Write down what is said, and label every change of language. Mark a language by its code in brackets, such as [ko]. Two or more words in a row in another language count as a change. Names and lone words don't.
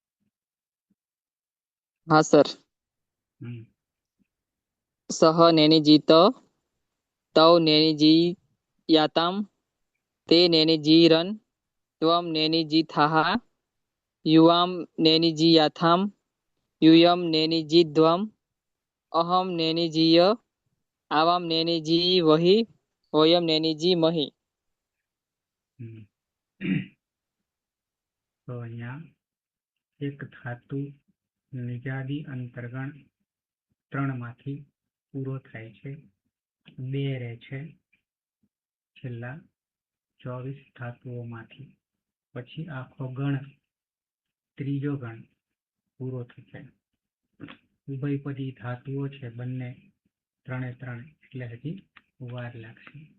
[hi] हाँ सर [sa] सः नेनिजीत तौ नेनिजीयातां ते नेनिजीरन् त्वं नेनिजीथाः युवां नेनिजीयाथां यूयं नेनिजीध्वम् अहं नेनिजीय आवां नेनिजीवहि वयं नेनिजीमहि [gu] તો અહીંયા એક ધાતુ નિજાદી અંતર્ગણ 3 માંથી પૂરો થાય છે 2 રહે છે છેલ્લા 24 ધાતુઓમાંથી પછી આખો ગણ ત્રીજો ગણ પૂરો થશે ઉભયપદી ધાતુઓ છે બંને 3 એટલે હજી વાર લાગશે